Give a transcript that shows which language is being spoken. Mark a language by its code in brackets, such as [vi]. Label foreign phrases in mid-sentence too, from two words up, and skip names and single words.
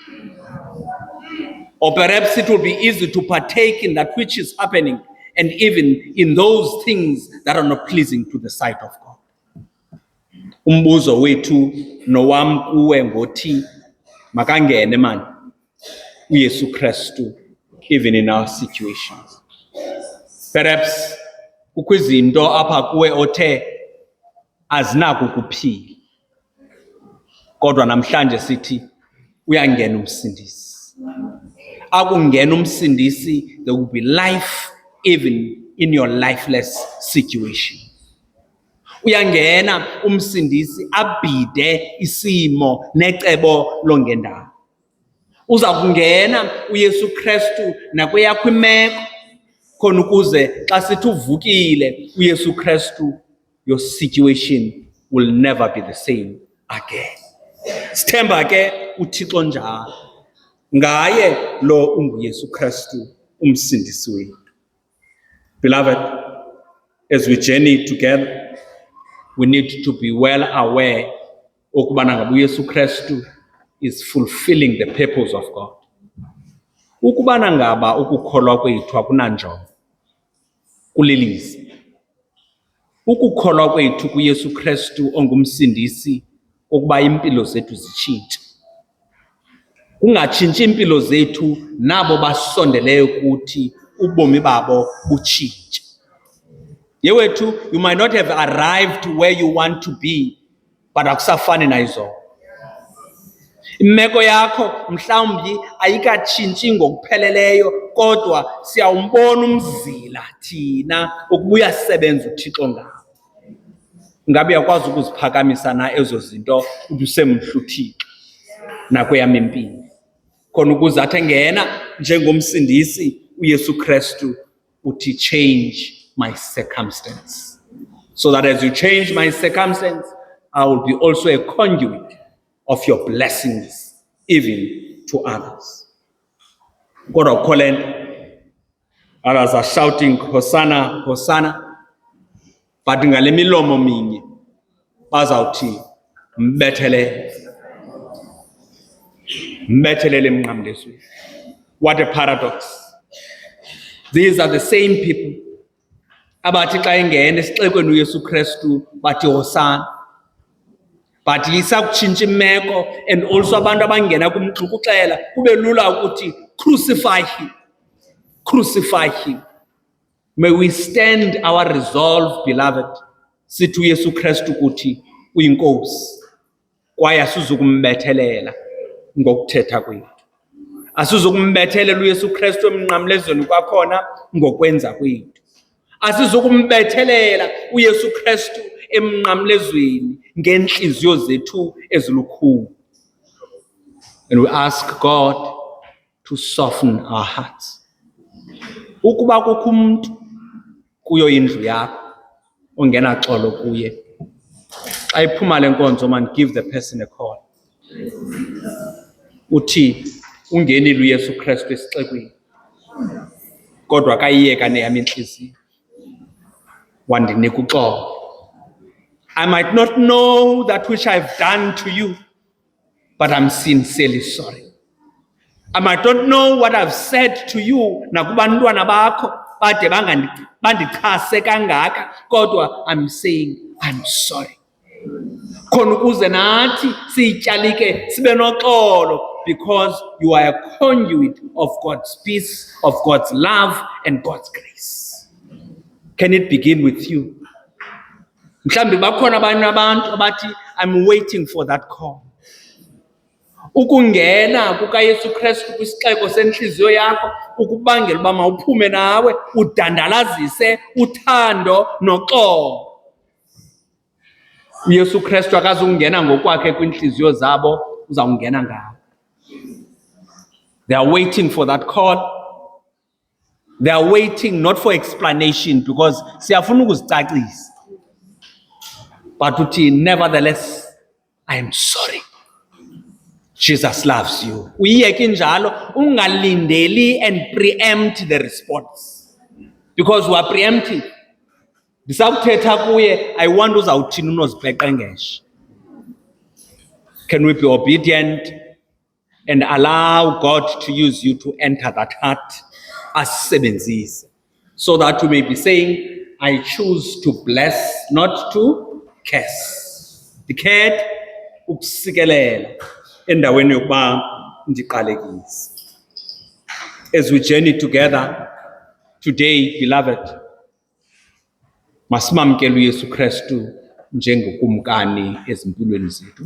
[en] Or perhaps it will be easy to partake in that which is happening and even in those things that are not pleasing to the sight of God. [xh] Umbuzo wethu nowam kuwe ngothi makangene man uYesu Kristu [en] even in our situations. [xh] Perhaps kukho izinto apha kuwe othe azinako ukuphila, kodwa namhlanje sithi uyangena umsindisi. Akungena umsindisi, [en] there will be life even in your lifeless situation. [xh] Uyangena umsindisi abhide isimo necebo longendawo. Uza kungena uYesu Kristu nakweyakho imeko khona ukuze xa sithi uvukile uYesu Kristu, [en] your situation will never be the same again. [xh] Sithemba ke uThixo njalo. Ngaye lo unguYesu Kristu umsindisi wethu. [en] Beloved, as we journey together, we need to be well aware [xh] ukubana ngaba uYesu Kristu [en] is fulfilling the purpose of God. [xh] Ukubana ngaba ukukholwa kwethu akunanjongo, kulilize. Ukukholwa kwethu kuYesu Kristu ongumsindisi ukuba impilo zethu zitshintshe. Kungatshintshi impilo zethu nabo basondeleyo kuthi ubomi babo butshintshe. Yewethu, [en] you might not have arrived where you want to be, but [xh] akusafani nayizo. Imeko yakho mhlawumbi ayikatshintshi ngokupheleleyo, kodwa siyawumbona umzila thina ukuba uyasebenza uThixo ngawo. Ngabe uyakwazi ukuziphakamisa na ezo zinto ubusemhla uThixo nakweyam impilo, khona ukuze athi ngena njengomsindisi uYesu Kristu uthi [en] change my circumstance, so that as you change my circumstance, I will be also a conduit of your blessings even to others. [xh] Kodwa ukho le nto, [en] others are shouting Hosanna, Hosanna, but [xh] ngale milomo minye bazawuthi mbethelele emnqamlezweni. [en] What a paradox. These are the same people [xh] abathi xa engena esixekweni uYesu Kristu bathi Hosanna, but isakutshintsha imeko, [en] and also [xh] abantu abangena kumxukuxela kube lula ukuthi [en] crucify him, crucify him. May we stand our resolve, beloved, [xh] sithi uYesu Kristu kuthi uyinkosi, kwaye asizukumbethelela ngokuthetha kwethu. Asizukumbethelela uYesu Kristu emnqamlezweni kwakhona ngokwenza kwethu. Asizukumbethelela uYesu Kristu emnqamlezweni ngenhliziyo zethu ezilukhulu. [en] And we ask God to soften our hearts. [xh] Ukuba kukho umuntu kuyo indlu yakho ongena xolo kuye, xa iphuma le nkonzo man, [en] give the person a call. [xh] Uthi ungenile uYesu Kristu esixekweni, kodwa kayiyeka neyam inhliziyo wandinika uxolo. [en] I might not know that which I've done to you, but I'm sincerely sorry. I might not know what I've said to you [xh] nakubantwana bakho bade bandichase kangaka, kodwa [en] I'm saying I'm sorry. [xh] Khona ukuze nathi siyityalike sibe noxolo [en] because you are a conduit of God's peace, of God's love, and God's grace. Can it begin with you? [xh] Mhlambi bakhona abanye abantu abathi, [en] I'm waiting for that call. [xh] Ukungena kukaYesu Kristu kwisixeko senhliziyo yakho ukubangela uba mawuphume nawe udandalazise uthando noxolo. uYesu Kristu akazungena ngokwakhe kwinhliziyo zabo, uzawungena ngawo. [en] They are waiting for that call. They are waiting not for explanation because [xh] siyafuna ukuzicacisa. [en] But uthi, nevertheless, I am sorry. Jesus loves you. [xh] Uyiyeke njalo, ungalindeli [en] and preempt the response. Because we are preempting. [xh] Ndisakuthetha kuye, [en] I want [xh] uzawuthini unozibheqengesha. [en] Can we be obedient and allow God to use you to enter that heart asisebenzise, so that we may be saying, I choose to bless, not to curse. [xh] Ndikhetha ukusikelela endaweni yokuba ndiqalekise. [en] As we journey together today, beloved, [xh] masimamkele uYesu Kristu njengokumkani ezimpilweni zethu.